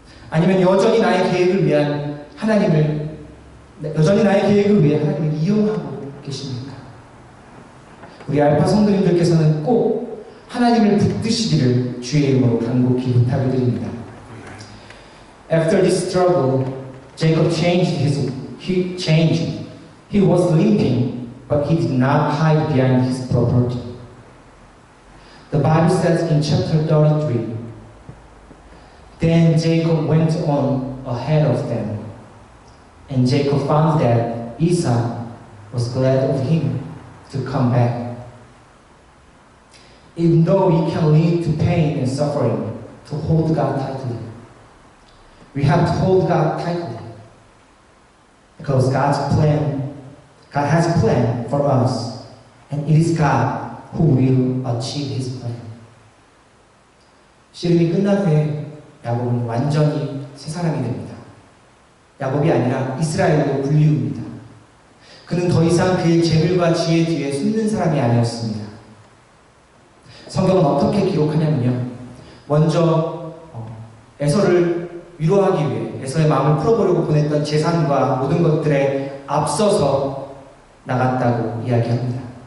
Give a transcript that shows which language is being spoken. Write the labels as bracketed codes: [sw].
[ko] 아니면 여전히 나의 계획을 위해 하나님을 이용하고 계십니까? 우리 알파 성도님들께서는 꼭 하나님을 붙드시기를 주의 이름으로 간곡히 부탁을 드립니다. [en] After this struggle, Jacob changed. He was limping, but he did not hide behind his property. The Bible says in chapter 33, then Jacob went on ahead of them, and Jacob found that Esau was glad of him to come back. Even though we can lead to pain and suffering, to hold God tightly, we have to hold God tightly, because God has a plan for us, and it is God who will achieve His plan. [ko] 씨름이 끝난 후에 야곱은 완전히 새 사람이 됩니다. 야곱이 아니라 이스라엘로 불리웁니다. 그는 더 이상 그의 재물과 지혜 뒤에 숨는 사람이 아니었습니다. 성경은 어떻게 기록하냐면요. 먼저 에서를 위로하기 위해 에서의 마음을 풀어보려고 보냈던 재산과 모든 것들에 앞서서 나갔다고 이야기합니다.